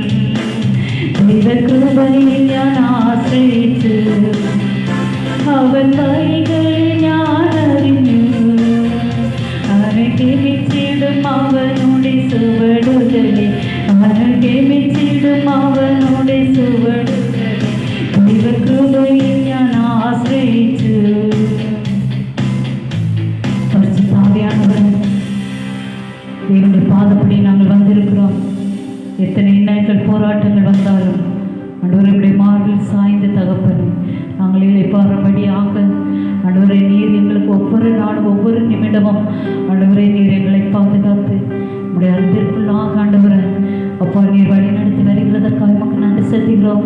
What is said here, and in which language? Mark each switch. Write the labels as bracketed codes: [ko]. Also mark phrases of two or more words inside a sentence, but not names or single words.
[ml] ദൈവകൃപയിൽ ഞാൻ ആശ്രയിച്ചു, അവൻ വഴികൾ ഞാൻ അറിഞ്ഞു, അനുഗമിച്ചിടും അവനുടെ സുവടുകളെ, അനുഗമിച്ചിടും അവനുടെ സുവടുകളെ. ദൈവകൃപയിൽ ഞാൻ ആശ്രയിച്ചു. [ta] பரிசுத்தாவியானவர், தேவனுடைய பாதப்படி நாங்கள் வந்திருக்கிறோம். எத்தனை இன்னல்கள் போராட்டங்கள் வந்தாலும் ஆண்டவருடைய மார்பில் சாய்ந்த தகப்பன் நாங்கள் இளைப்பாறும்படியாக ஆண்டவரே நீர் எங்களுக்கு ஒவ்வொரு நாளும் ஒவ்வொரு நிமிடமும் ஆண்டவரே நீர் எங்களை பாதுகாத்து உடைய அன்பிற்குள்ளாக ஆண்டவரை அப்பா நீர் வழி நடத்தி வருகிறதற்காக மக்கள் நன்றி செலுத்துகிறோம்.